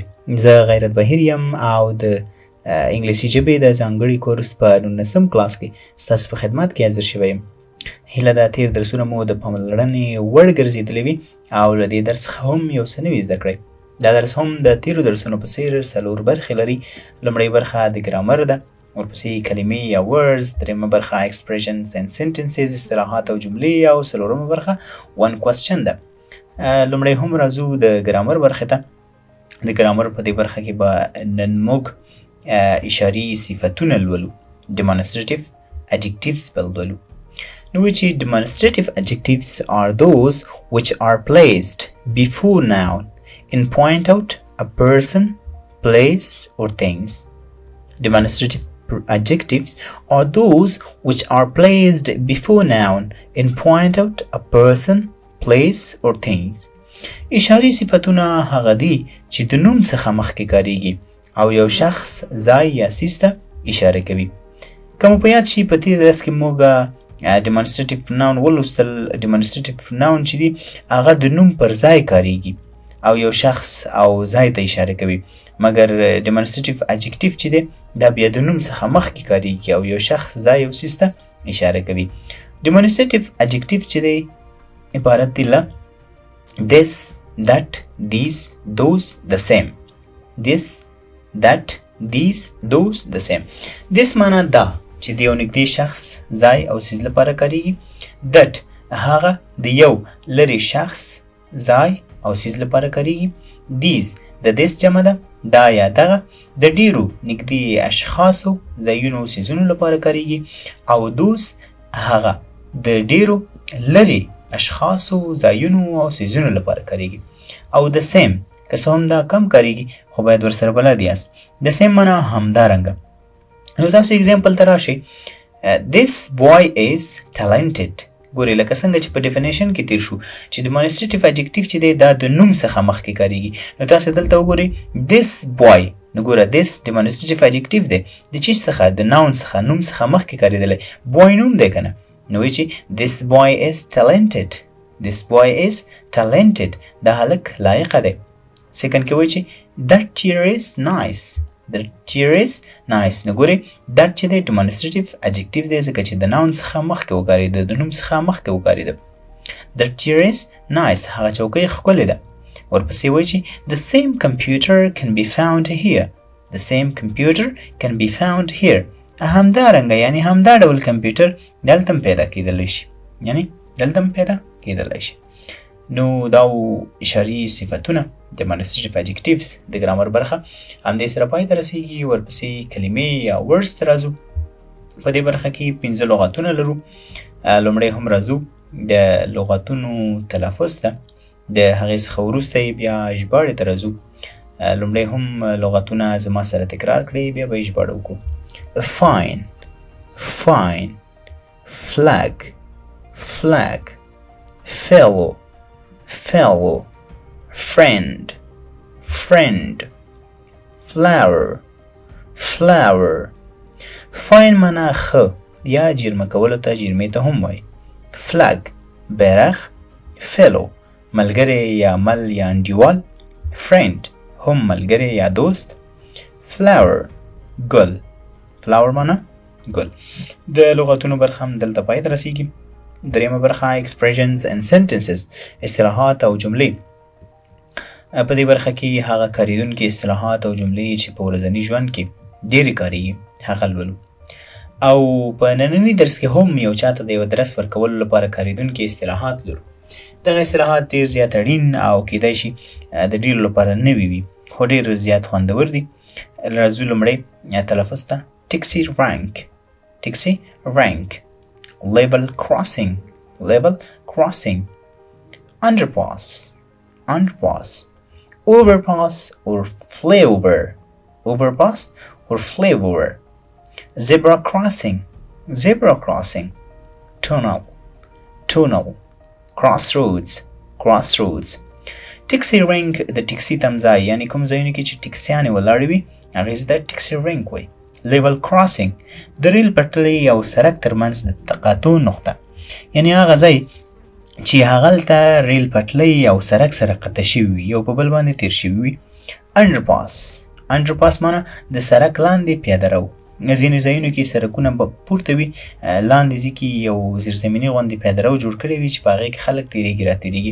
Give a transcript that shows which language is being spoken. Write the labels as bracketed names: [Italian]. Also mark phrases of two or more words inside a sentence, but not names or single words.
[Pashto] زه غیرت بهیر یم او د انګلیسي ژبې د ځانګړي کورس په 19م کلاس کې ستاسو په خدمت کې حاضر شوی یم. هیله ده تیر درسونه مو د پاملرنې وړ ګرځېدلي وي او له دې درس څخه هم یو څه نوي زده کړئ. دا درس هم د تیرو درسونو په څیر 4 برخې لري. لومړۍ برخه د ګرامر ده، ورپسې کلمې یا words، درېیمه برخه [English] expressions and sentences، [Pashto] اصطلاحات او جملې، او څلورمه برخه [English] one question [Pashto] ده. لومړی هم راځو د ګرامر برخې ته. د ګرامر په دې برخه کې به نن موږ اشاري صفتونه لولو، [English] demonstrative adjectives [Pashto] به لولو. نو چې [English] demonstrative adjectives are those which are placed before noun and point out a person, place or things. Demonstrative adjectives are those which are placed before noun and point out a person, place or things. [Pashto] اشاري صفتونه هغه دي چې د نوم څخه مخکې کاریږي او یو شخص، ځای یا څیز ته اشاره کوي. که مو په یاد شي په تېر درس کې موږ [English] demonstrative noun [Pashto] ولوستل. [English] demonstrative noun [Pashto] چې دي هغه د نوم پر ځای کاریږي او یو شخص او ځای ته اشاره کوي، مګر [English] demonstrative adjective [Pashto] چې دی دا بیا د نوم څخه مخکې کاریږي او یو شخص، ځای او څیز ته اشاره کوي. [English] demonstrative adjective [Pashto] چې دی عبارت دی له [English] this, that, these, those, the same. this, that, these, those, the same. [Pashto] this معنا دا چې د یو نږدې شخص، ځای او څیز لپاره کاریږي. that هغه د یو لرې شخص، ځای او څیز لپاره کاریږي. these د this جمع ده، دا یا دغه د ډیرو نږدې اشخاصو، ځایونو او څیزونو لپاره کاریږي. او those هغه د ډیرو لرې اشخاصو، ځایونو او څیزونو لپاره کاریږي. او [English] the same [Pashto] که څه هم دا کم کاریږي خو باید ورسره بلد یاست. [English] the same [Pashto] معنا همدارنګه. نو تاسو اگزامپل ته راشئ. [English] this boy is talented. [Pashto] ګورئ لکه څنګه چې په ډیفینیشن کې تیر شو چې [English] demonstrative adjective [Pashto] چې دی دا د نوم څخه مخکې کاریږي. نو تاسو دلته وګورئ [English] this boy. [Pashto] نو ګوره [English] this demonstrative adjective [Pashto] دی د چیز څخه، د noun څخه، نوم څخه مخکې کاریدلی. boy نوم دی که نه؟ نو وایي چې [English] this boy is talented. this boy is talented. [Pashto] دا هلک لایقه دی. سیکنډ کې وایي چې [English] that chair is nice. that chair is nice. [Pashto] نو ګورئ that چې دی [English] demonstrative adjective [Pashto] دی ځکه چې د noun څخه مخکې وکارېده، د نوم څخه مخکې وکارېده. [English] that chair is nice. [Pashto] هغه چوکۍ ښکلې ده. ورپسې وایي چې [English] the same computer can be found here. the same computer can be found here. [Pashto] همدارنګه یعنی همدا ډول کمپیوټر دلته هم پیدا کېدلی شي، یعنی دلته هم پیدا کېدلی شي. نو دا اشاري صفتونه [English] demonstrative adjectives [Pashto] د ګرامر برخه همدې سره پای ته رسیږي. ورپسې کلمې یا words ته راځو. په دې برخه کې 5 لغتونه لرو. لومړی هم راځو د لغتونو تلفظ ته، د هغې څخه وروسته بیا ژباړې ته راځو. لومړی هم لغتونه زما سره تکرار کړئ، بیا به یې ژباړه وکړو. [English] fine, fine, flag, flag, fellow, fellow, friend, friend, flower, flower. [Pashto] fine معنا ښه یا جرمه کولو ته، جرمې ته هم وایي. flag بیرغ، fellow ملګری یا مل یا انډیوال، friend هم ملګری یا دوست، flower ګل. flower معنا ګل. د لغتونو برخه هم دلته پای ته رسیږي. درېیمه برخه [English] expressions and sentences، [Pashto] اصطلاحات او جملې. په دې برخه کې هغه کارېدونکي اصطلاحات او جملې چې په ورځني ژوند کې ډېرې کارېږي هغه لولو. او په ننني درس کې هم یو چاته د یو درس ورکولو لپاره کارېدونکي اصطلاحات لرو. دغه اصطلاحات ډېر زیات اړین او کیدای شي د ډېرو لپاره نوي وي خو ډېر زیات خوندور دي. راځو لومړی تلفظ ته. [English] taxi rank، taxi rank. level crossing، level crossing. underpass، underpass. overpass or flyover، overpass or flyover. zebra crossing، zebra crossing. tunnel، tunnel. crossroads، crossroads. taxi rank [Pashto] د ټکسي تمځای یعنی کوم ځایونه کې چې ټکسیانې ولاړې وي هغې ته ټکسي rank وایي. [English] level crossing [Pashto] د ریل پټلۍ او سړک ترمنځ د تقاطع نقطه، یعنی هغه ځای چې هغلته ریل پټلۍ او سړک سره قطع شوي وي یو په بل باندې تیر شوي وي. انډرپاس معنی د سړک لاندې پیاده رو. ځینې ځایونو کې سړکونه به پورته وي لاندې ځي کې یو زیرزمیني غوندې پیاده رو جوړ کړی وي چې په هغې کې خلک تېرېږي راتېرېږي.